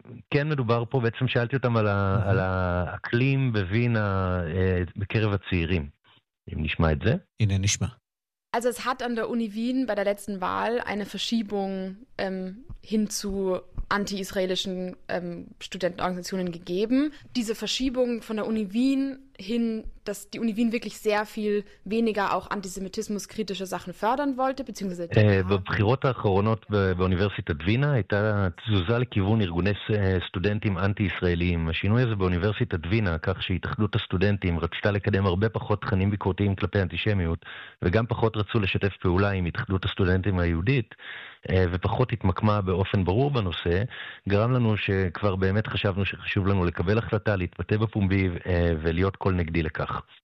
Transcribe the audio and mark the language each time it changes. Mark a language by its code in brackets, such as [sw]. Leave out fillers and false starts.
[he] כן מדובר פה, בעצם שאלתי אותם על, על האקלים בווינה בקרב הצעירים. אם נשמע את זה. הנה נשמע. [de] Also es hat an der Uni Wien bei der letzten Wahl eine Verschiebung hin zu anti-israelischen Studentenorganisationen gegeben. Diese Verschiebung von der Uni Wien hin, dass die Uni Wien wirklich sehr viel weniger auch antisemitismuskritische Sachen fördern wollte, beziehungsweise... [he] בבחירות האחרונות באוניברסיטת וינה הייתה תזוזה לכיוון ארגוני סטודנטים אנטי-ישראלים. השינוי הזה באוניברסיטת וינה, כך שהתאחדות הסטודנטים רצתה לקדם הרבה פחות תכנים ביקורתיים כלפי אנטישמיות, וגם פחות רצו לשתף פעולה עם התאחדות הסטודנטים היהודית, ופחות התמקמה באופן ברור בנושא, גרם לנו שכבר באמת חשבנו שחשוב לנו לקבל החלטה, להתבטא בפומבי ולהיות כל נגדי לכך.